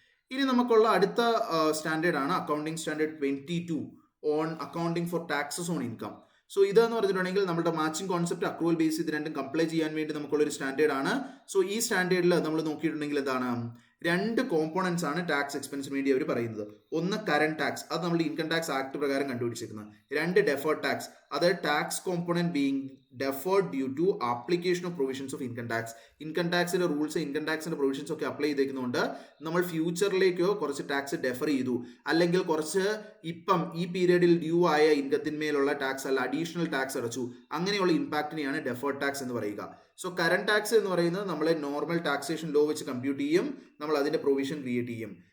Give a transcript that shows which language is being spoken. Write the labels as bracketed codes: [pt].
[ml] ഇനി നമുക്കുള്ള അടുത്ത സ്റ്റാൻഡേർഡ് ആണ് accounting standard 22 on accounting for taxes on income. So ഇതെന്ന് പറഞ്ഞിട്ടുണ്ടെങ്കിൽ നമ്മുടെ മാച്ചിങ് കോൺസെപ്റ്റ് അക്രൂവൽ ബേസ് ഇത് രണ്ടും കംപ്ലൈ ചെയ്യാൻ വേണ്ടി നമുക്കുള്ളൊരു സ്റ്റാൻഡേർഡ് ആണ്. സോ ഈ സ്റ്റാൻഡേർഡിൽ നമ്മൾ നോക്കിയിട്ടുണ്ടെങ്കിൽ എന്താണ്? 2 കോമ്പോണൻസ് ആണ് ടാക്സ് എക്സ്പെൻസിന് വേണ്ടി അവർ പറയുന്നത്. ഒന്ന് കറന്റ് ടാക്സ്, അത് നമ്മൾ ഇൻകം ടാക്സ് ആക്ട് പ്രകാരം കണ്ടുപിടിച്ചിരിക്കുന്നത്. [en] 2 deferred tax, അത് tax component being deferred due to application of provisions of income tax. [ml] Income ടാക്സിന്റെ rules income ടാക്സിന്റെ provisions ഒക്കെ അപ്ലൈ ചെയ്തേക്കുന്നുണ്ട്. നമ്മൾ ഫ്യൂച്ചറിലേക്കോ കുറച്ച് ടാക്സ് ഡെഫർ ചെയ്തു, അല്ലെങ്കിൽ കുറച്ച് ഇപ്പം ഈ പീരീഡിൽ ഡ്യൂ ആയ ഇൻകത്തിന്മേലുള്ള ടാക്സ് അല്ല അഡീഷണൽ ടാക്സ് അടച്ചു, അങ്ങനെയുള്ള ഇമ്പാക്റ്റിനെയാണ് ഡെഫേർഡ് ടാക്സ് എന്ന് പറയുക. സോ കറന്റ് ടാക്സ് എന്ന് പറയുന്നത് നമ്മളെ നോർമൽ ടാക്സേഷൻ ലോ വെച്ച് കമ്പ്യൂട്ട് ചെയ്യും, നമ്മൾ അതിന്റെ പ്രൊവിഷൻ ക്രിയേറ്റ് ചെയ്യും.